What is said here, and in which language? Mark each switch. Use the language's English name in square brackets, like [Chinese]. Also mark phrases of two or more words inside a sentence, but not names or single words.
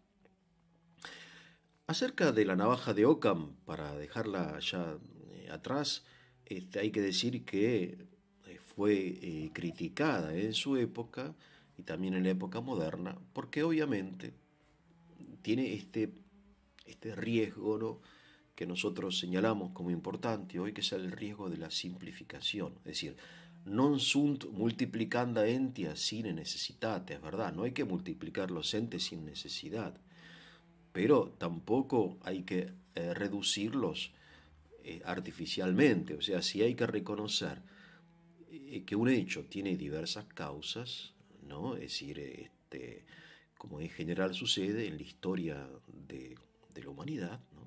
[Spanish] Acerca de la navaja de Occam, para dejarla ya atrás, hay que decir que fue criticada en su época y también en la época moderna, porque obviamente tiene este riesgo, ¿no? Que nosotros señalamos como importante hoy, que es el riesgo de la simplificación. Es decir, [Latin] non sunt multiplicanda entia sine necessitate, [Spanish] es verdad, no hay que multiplicar los entes sin necesidad, pero tampoco hay que reducirlos artificialmente. O sea, si hay que reconocer que un hecho tiene diversas causas, ¿no? Es decir, como en general sucede en la historia de la humanidad, ¿no?